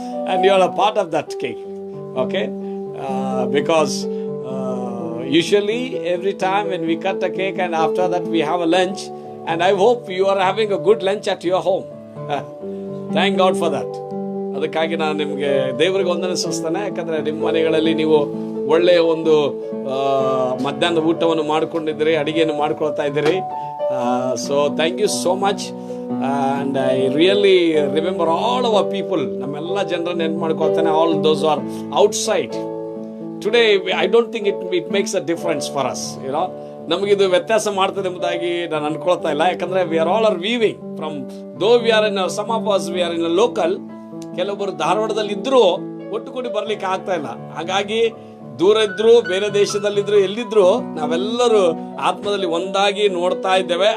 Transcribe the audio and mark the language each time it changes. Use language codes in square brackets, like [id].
[en] And you are a part of that cake, okay? Because usually every time when we cut a cake and after that we have a lunch, and I hope you are having a good lunch at your home. Thank God for that. [kn] ಅದಕ್ಕಾಗಿ ನಾನು ನಿಮಗೆ ದೇವರಿಗೆ ವಂದನೆ ಸಲ್ಲಿಸ್ತೇನೆ. ಯಾಕಂದರೆ ನಿಮ್ಮ ಮನೆಗಳಲ್ಲಿ ನೀವು ಒಳ್ಳೆಯ ಒಂದು ಮಧ್ಯಾಹ್ನದ ಊಟವನ್ನು ಮಾಡಿಕೊಂಡಿದ್ದೀರಿ, ಅಡಿಗೆಯನ್ನು ಮಾಡ್ಕೊಳ್ತಾ ಇದ್ದೀರಿ. [en] So thank you so much. And I really remember all our people. [kn] ನಮ್ಮೆಲ್ಲ ಜನರನ್ನು ನೆನ್ಪು ಮಾಡ್ಕೊಳ್ತೇನೆ. [en] All those are outside. Today, I don't think it makes a difference for us, you know. [kn] ನಮಗಿದು ವ್ಯತ್ಯಾಸ ಮಾಡ್ತದೆ ಎಂಬುದಾಗಿ ನಾನು ಅನ್ಕೊಳ್ತಾ ಇಲ್ಲ. ಯಾಕಂದರೆ [en] We are all are weaving from though we are in some of us we are in a local. [kn] ಕೆಲವೊಬ್ಬರು ಧಾರವಾಡದಲ್ಲಿ ಇದ್ದರೂ ಒಟ್ಟುಗೂಡಿ ಬರಲಿಕ್ಕೆ ಆಗ್ತಾ ಇಲ್ಲ. ಹಾಗಾಗಿ ದೂರ ಇದ್ರು, ಬೇರೆ ದೇಶದಲ್ಲಿದ್ರು, ಎಲ್ಲಿದ್ರು ನಾವೆಲ್ಲರೂ ಆತ್ಮದಲ್ಲಿ ಒಂದಾಗಿ ನೋಡ್ತಾ ಇದ್ದೇವೆ.